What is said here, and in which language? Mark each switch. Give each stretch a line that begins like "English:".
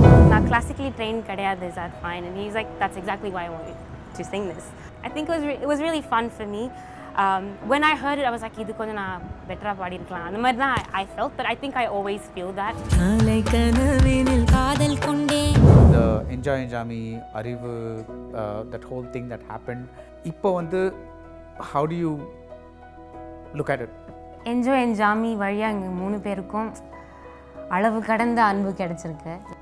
Tamil: நான் classically train கிடையாது,
English: is that fine? And he's like, that's exactly why I wanted to sing this. I think it was really fun for me. When I heard it, I was like,
Tamil: இது கொஞ்சம் நான் பெட்டரா பாடி இருக்கலாம், அந்த மாதிரி தான்
English: I felt, but I think I always feel that. The Enjoy Enjami, Arivu, that whole thing that happened.
Tamil: இப்போ வந்து
English: how do you look at it?
Tamil: Enjoy Enjami வழியா எங்க 3 பேருக்கும் அளவு கடந்த அன்பு கிடைச்சிருக்கு.